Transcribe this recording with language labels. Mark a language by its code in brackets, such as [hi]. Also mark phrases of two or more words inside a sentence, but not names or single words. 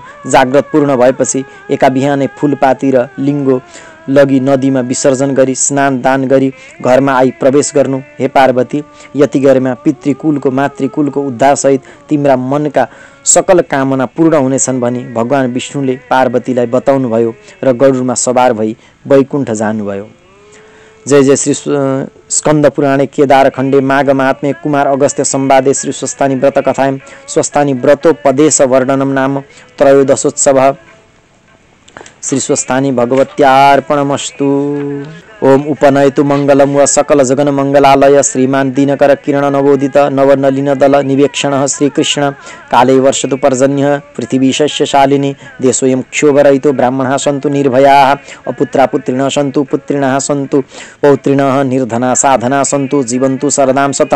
[ne] जाग्रत पूर्ण भएपछि एका बिहानै फूलपाती र लिङ्गो लगी नदीमा विसर्जन गरी स्नान दान गरी घरमा आई प्रवेश गर्नु। हे पार्वती, यति गरेमा पितृकुलको मातृकुलको उद्धार सहित तिम्रा मनका सकल कामना पूर्ण हुनेछन् भनी भगवान विष्णुले पार्वतीलाई बताउनु भयो र गरुडमा सवार भई वैकुण्ठ जानुभयो। [sa] जय जय श्री स्कंद पुराणे केदार खण्डे माघ महात्म्ये कुमार अगस्त्य संवादे श्री स्वस्थानी व्रत कथायां स्वस्थानी व्रतोपदेश वर्णनम नाम त्रयोदशोत्सवः। श्री स्वस्थानी भगवत्यार्पणमस्तु। ओम उपनयतु मंगलम व सकल जगन मंगलालय श्रीमान दिनकर किरण नवोदित नवनलिन दल निवेक्षण श्रीकृष्ण काले वर्षतु पर्जन्य पृथिवी शस्यशालिनी देशोऽयं क्षोभरहितो ब्राह्मणाः सन्तु निर्भयाः अपुत्रा पुत्रिणः सन्तु पुत्रिणः सन्तु पौत्रिणः निर्धना साधना सन्तु जीवन्तु शरदां शतं।